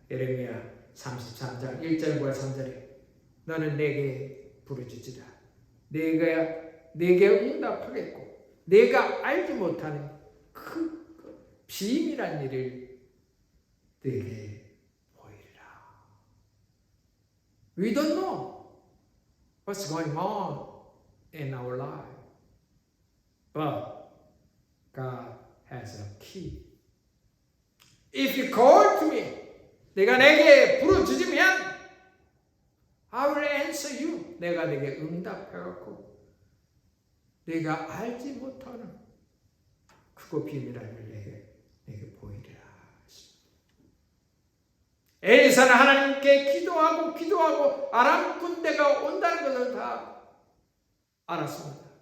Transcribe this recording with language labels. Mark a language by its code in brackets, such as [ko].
[ko] 예레미야 33장 1절과 3절에 너는 내게 부르짖으라. 내게 응답하겠고 내가 알지 못하는 그 비밀한 일을 내게 보이리라. [en] We don't know what's going on in our life, but God has a key. If you call to me, [ko] 내가 내게 부르짖으면 [en] I will answer you. [ko] 내가 내게 응답해갖고 내가 알지 못하는 크고 비밀한 일을 내게 보이리라. 엘리사는 하나님께 기도하고 아람 군대가 온다는 것을 다 알았습니다.